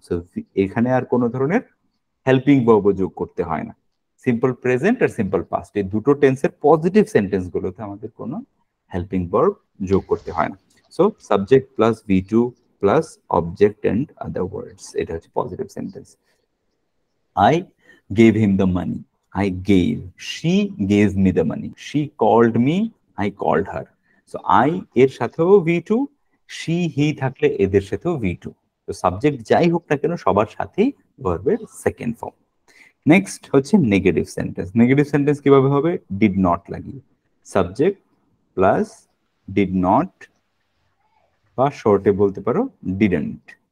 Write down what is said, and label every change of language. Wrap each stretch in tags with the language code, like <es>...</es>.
<bn>So এখানে আর কোনো ধরনের হেল্পিং ভার্ব যোগ করতে হয় না। সিম্পল প্রেজেন্ট আর সিম্পল পাস্ট এই দুটো টেন্সের পজিটিভ সেন্টেন্স গুলোতে আমাদের কোনো হেল্পিং ভার্ব যোগ করতে হয় না। So subject plus V2 plus object</bn> <en>and other words,</en> <bn>এটা হচ্ছে positive sentence.</bn> <en>I gave him the money, I gave, she gave me the money, she called me, I called her.</en> <bn>So I এর সাথেও V2, she he থাকলে এদের সাথেও V2। তো subject যাই হোক না কেন সবার সাথেই ভার্বের সেকেন্ড ফর্ম। নেক্সট হচ্ছে নেগেটিভ সেন্টেন্স। নেগেটিভ সেন্টেন্স কিভাবে হবে? ডিড নট লাগিয়ে, সাবজেক্ট প্লাস ডিড নট, বা শর্টে বলতে পারো ডিডন্ট।</bn>